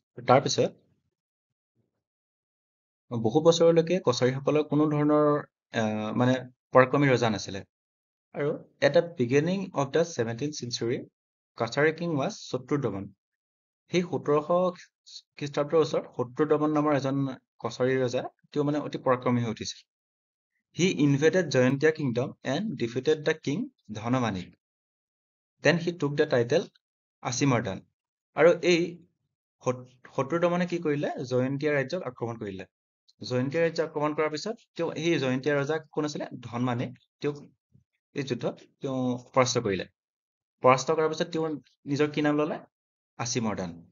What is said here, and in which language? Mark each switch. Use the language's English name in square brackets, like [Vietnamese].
[Assamese] তাৰপিছত বহু বছৰলৈকে কছাৰীসকলৰ কোনো ধৰণৰ মানে পৰাক্ৰমী ৰজা নাছিলে। [English] আৰু at the beginning of the 17th century, Kachari king was Shatrudaman. [Assamese] সেই 1700 খ্ৰীষ্টাব্দৰ ওচৰত শত্ৰুদমন নামৰ এজন কছাৰী ৰজা, তেওঁ মানে অতি পৰাক্ৰমী হৈ উঠিছিল। [English] He invaded Jaintia kingdom and defeated the king Dhanmanik. Then he took the title Asimardan. [Assamese] আৰু এই শত্ৰুদমনে কি কৰিলে, জয়ন্তীয়া ৰাজ্যক আক্ৰমণ কৰিলে। জয়ন্তীয়া ৰাজ্য আক্ৰমণ কৰাৰ পিছত সেই জয়ন্তীয়া ৰজা কোন আছিলে? ধনমানিক। তেওঁক এই যুদ্ধত তেওঁ পৰাস্ত কৰিলে। পৰাস্ত কৰাৰ পিছত তেওঁ নিজৰ কি নাম ল'লে? আছিমৰ্দান।